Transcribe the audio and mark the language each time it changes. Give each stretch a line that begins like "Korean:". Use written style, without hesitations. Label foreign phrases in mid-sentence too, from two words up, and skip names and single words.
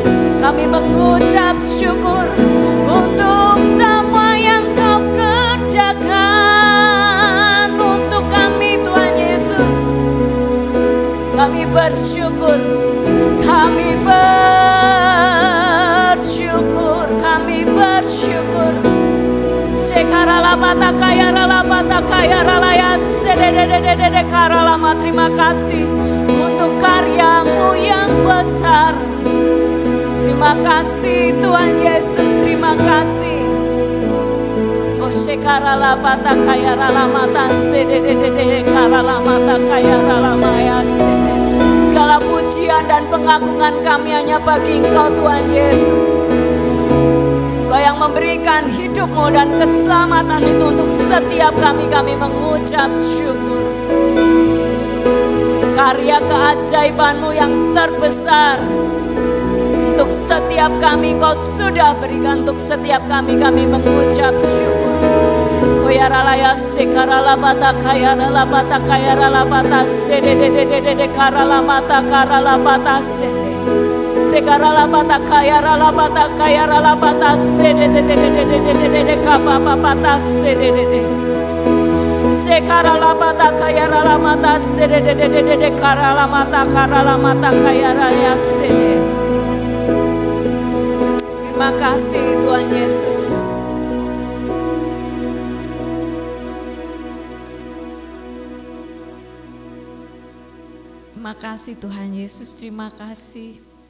Indonesian: Kami mengucap syukur untuk semua yang Kau kerjakan untuk kami Tuhan Yesus. Kami bersyukur, kami bersyukur, kami bersyukur. Sekarala patakaya ralaya sededededede karalama. Terima kasih untuk karya-Mu yang besar. Terima kasih Tuhan Yesus, terima kasih. Oh sekarala patakaya ralamata sededededede karalama takaya ralamaya sede. Segala pujian dan pengagungan kami hanya bagi Engkau Tuhan Yesus. Kau yang memberikan hidup-Mu dan keselamatan itu untuk setiap kami mengucap syukur. Karya keajaiban-Mu yang terbesar untuk setiap kami Kau sudah berikan, untuk setiap kami mengucap syukur. Koyaralaya sekarala patakaya patakaya ralapata sededededede karalamata karalapata sede. Sekarala patakaya ralapata sededededede kapapapata sededede. Sekarala patakaya ralamata sededededede karalamata kaya raya sede. Terima kasih Tuhan Yesus. Terima kasih Tuhan Yesus, terima kasih.